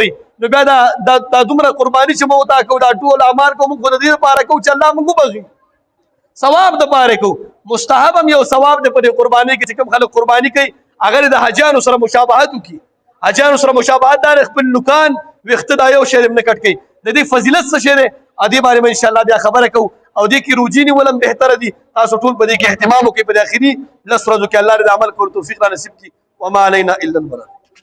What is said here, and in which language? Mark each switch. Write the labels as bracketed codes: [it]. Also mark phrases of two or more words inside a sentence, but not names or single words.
[ps] وایي نو بیا دا دومره قرباني چې موتا کوو دا ټول اعمال کوو موږ خو د دې دپاره کوو چې الله موږ وبخي ثواب دپاره کوو مستحب هم یو ثواب دی په دې قربانۍ کې چې کوم خلک قرباني کوي هغه د حاجیانو سره مشابهت وکړي حاجیانو سره مشابهت دا خپل نوکان ویښته دا یو شی نه کټ کوي د دې فضیلت څه شی دی دې [ur] بارے میں [ps] انشاءالله بیا خبره کوو او دې کې روجي نیول هم بهتره دي تاسو ټول په دې کې اهتمام وکړئ په دې اخري 10 ورځو کې الله دې عمل کولو توفیق را نصیب کړي [ar] وما علینا الا البلاغ